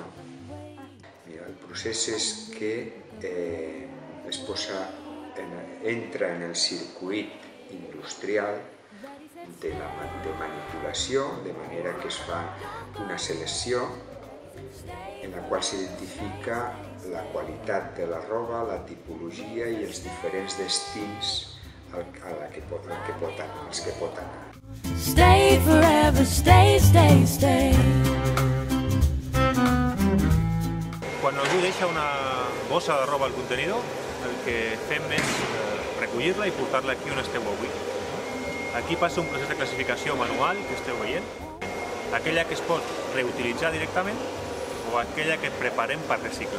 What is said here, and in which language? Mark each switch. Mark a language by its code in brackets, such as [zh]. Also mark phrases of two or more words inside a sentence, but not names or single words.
[ca] Mira, el procés és que entra en el circuit industrial de manipulació, de manera que es fa una selecció en la qual s'identifica la qualitat de la roba, la tipologia i els diferents destins als que pot anar. [en] Stay forever, stay, stay, stay. [ca] Quan algú deixa una bossa de roba al contenidor, el que fem és recollir-la i portar-la aquí on esteu avui. Aquí passa un procés de classificació manual que esteu veient, aquella que es pot reutilitzar directament o aquella que preparem per reciclar.